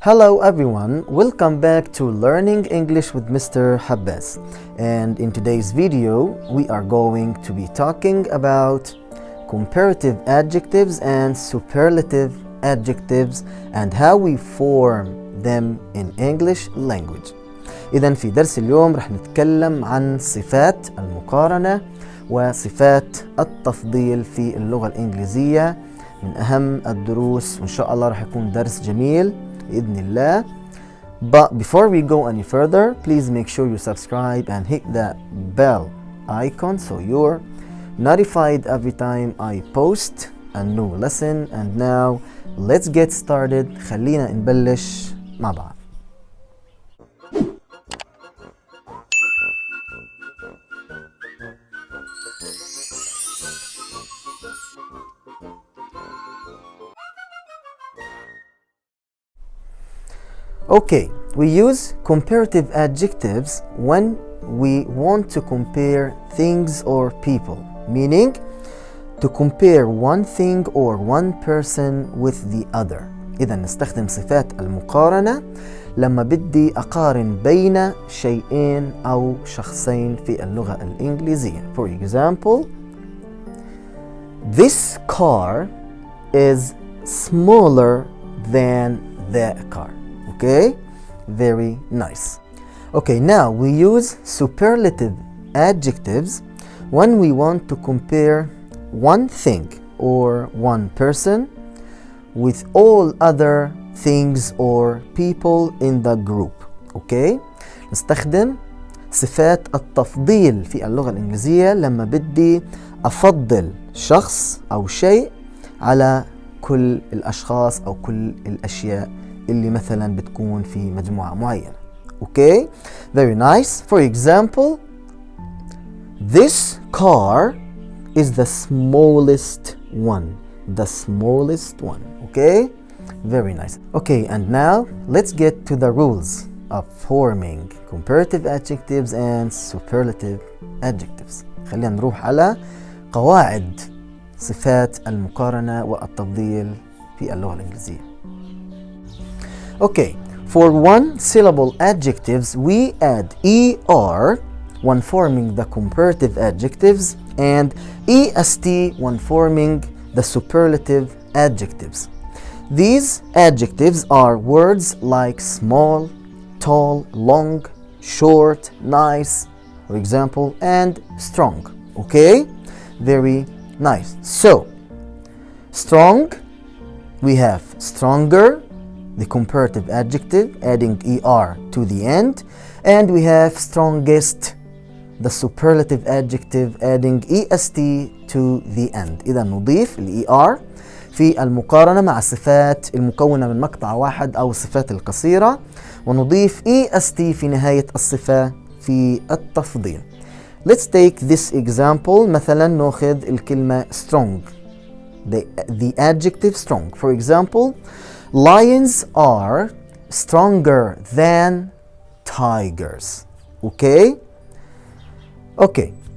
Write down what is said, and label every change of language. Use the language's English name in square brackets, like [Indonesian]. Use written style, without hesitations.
[English] Hello everyone, welcome back to Learning English with Mr. Habbas. And in today's video, we are going to be talking about comparative adjectives and superlative adjectives and how we form them in English language. [Arabic] إذن في درس اليوم رح نتكلم عن صفات المقارنة وصفات التفضيل في اللغة الإنجليزية، من أهم الدروس، وإن شاء الله رح يكون درس جميل بإذن الله. [English] But before we go any further, please make sure you subscribe and hit that bell icon so you're notified every time I post a new lesson. And now let's get started. [Arabic] خلينا نبلش مع بعض. [English] Okay, we use comparative adjectives when we want to compare things or people, meaning to compare one thing or one person with the other. [Arabic] إذا نستخدم صفات المقارنة لما بدي أقارن بين شيئين أو شخصين في اللغة الإنجليزية. [English] For example, this car is smaller than that car. Okay, very nice. Okay, now we use superlative adjectives when we want to compare one thing or one person with all other things or people in the group. [Arabic] Okay, نستخدم صفات التفضيل في اللغة الإنجليزية لما بدي أفضل شخص أو شيء على كل الأشخاص أو كل الأشياء اللي مثلا بتكون في مجموعة معينة. [English] Okay, very nice. For example, this car is the smallest one. The smallest one. Okay, very nice. Okay, and now let's get to the rules of forming comparative adjectives and superlative adjectives. [Arabic] خلينا نروح على قواعد صفات المقارنة والتفضيل في اللغة الإنجليزية. [English] Okay, for one syllable adjectives, we add ER when forming the comparative adjectives and EST when forming the superlative adjectives. These adjectives are words like small, tall, long, short, nice, for example, and strong. Okay, very nice. So, strong, we have stronger, the comparative adjective, adding ER to the end, and we have strongest, the superlative adjective, adding EST to the end. [Arabic] إذا نضيف ال ER في المقارنة مع الصفات المكونة من مقطع واحد أو الصفات القصيرة، ونضيف EST في نهاية الصفة في التفضيل. [English] Let's take this example. [Arabic] مثلا نأخذ الكلمة [English] strong, the adjective strong. For example, lions are stronger than tigers. Okay? Okay.